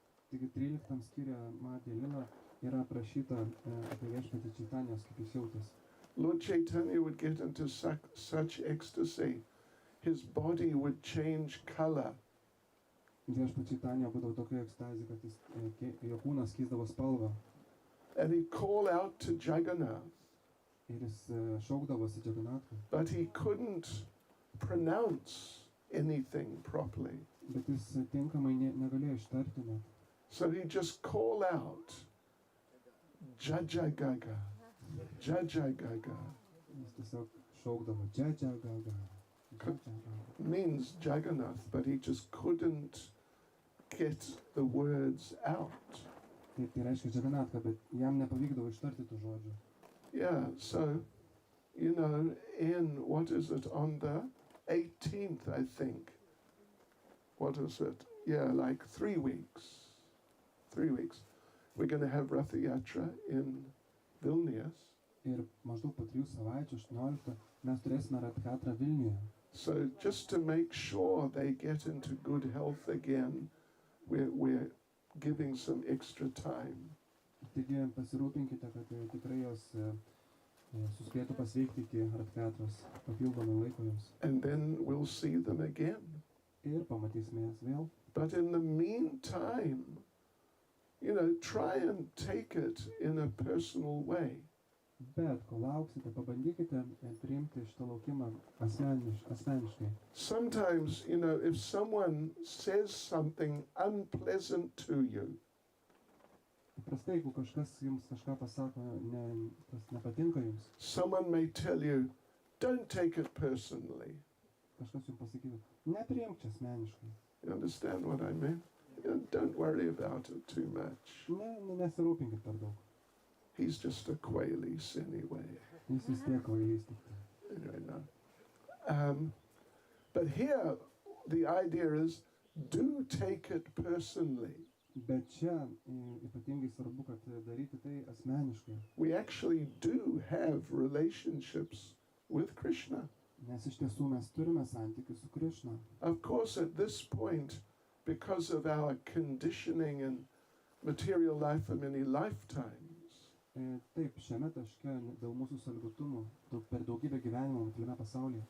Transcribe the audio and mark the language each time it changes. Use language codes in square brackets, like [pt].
[lt] Taigi 13 skyriuje Madhya Lila yra aprašyta apie viešpatį Čaitanijos, kaip jis jautėsi. [en] Lord Chaitanya would get into such ecstasy, his body would change color. [lt] Viešpats Čaitanija būdavo tokia ekstazė, kad jo kūnas keisdavo spalvą. [en] And he'd call out to Jagannath. [lt] Ir jis šaukdavosi Jagannatą. [en] But he couldn't pronounce anything properly. [lt] Bet jis tinkamai negalėjo ištarti net. [en] So he'd just call out, Jajagaga, Jajagaga. [lt] Jis tiesiog šaukdavo Jajagaga. [en] Means Jagannath, but he just couldn't get the words out. [lt] Taip, tai reiškia Jagannatą, bet jam nepavykdavo ištarti tų žodžių. [en] Yeah, so, in, what is it, on the 18th, I think. What is it? Yeah, like 3 weeks. 3 weeks. We're going to have Ratha Yatra in Vilnius. [lt] Ir maždaug po 3 savaičių, 18, mes turėsime Ratha Yatrą Vilniuje. [en] So just to make sure they get into good health again, we're giving some extra time. [lt] Taigi pasirūpinkite, kad tikrai jos suspėtų pasveikti iki Ratha Yatros, papildomai laiko jums. [en] And then we'll see them again. [lt] Ir pamatysime jas vėl. [en] But in the meantime, try and take it in a personal way. [lt] Bet, kol lauksite, pabandykite priimti šitą laukimą asmeniškai. [en] Sometimes, if someone says something unpleasant to you, [lt] Įprastai, jeigu kažkas jums kažką pasako, kas nepatinka jums, [en] someone may tell you, don't take it personally. [lt] kažkas jums pasakytų, nepriimk čia asmeniškai. [en] You understand what I mean? Don't worry about it too much. [lt] Nesirūpinkit per daug. [en] He's just a Quailis anyway. [lt] Jis vis tiek kvailys tik. [en] Anyway, no. But here, the idea is, do take it personally. [lt] Bet čia ypatingai svarbu, kad daryti tai asmeniškai. [en] We actually do have relationships with Krishna. [lt] Nes iš tiesų mes turime santykius su Krishna. [en] Of course, at this point, because of our conditioning and material life for many lifetimes, [lt] Taip, šiame taške dėl mūsų sąlygotumų per daugybę gyvenimų materialiame pasaulyje.